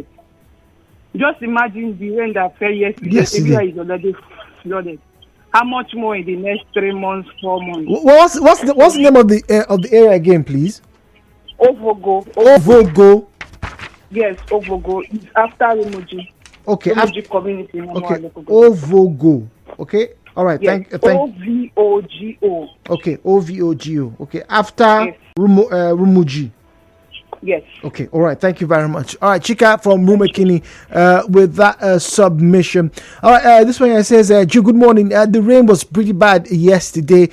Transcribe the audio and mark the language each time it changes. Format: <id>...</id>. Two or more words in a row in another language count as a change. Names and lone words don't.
<en>Just imagine the rain that fell yesterday. Everywhere is already flooded. How much more in the next 3 months, 4 months? What's the name of the area again, please? Ovogo. Ovogo. Yes, Ovogo. It's after Rumuji. Okay. Rumuji community. Okay. Ovogo. Okay. All right. Yes. Thank. Ovogo. Okay. Ovogo. Okay. After Rumuji. Yes. Okay. All right. Thank you very much. All right. Chika from Rumekini with that submission. All right. This one says, good morning. The rain was pretty bad yesterday.</en>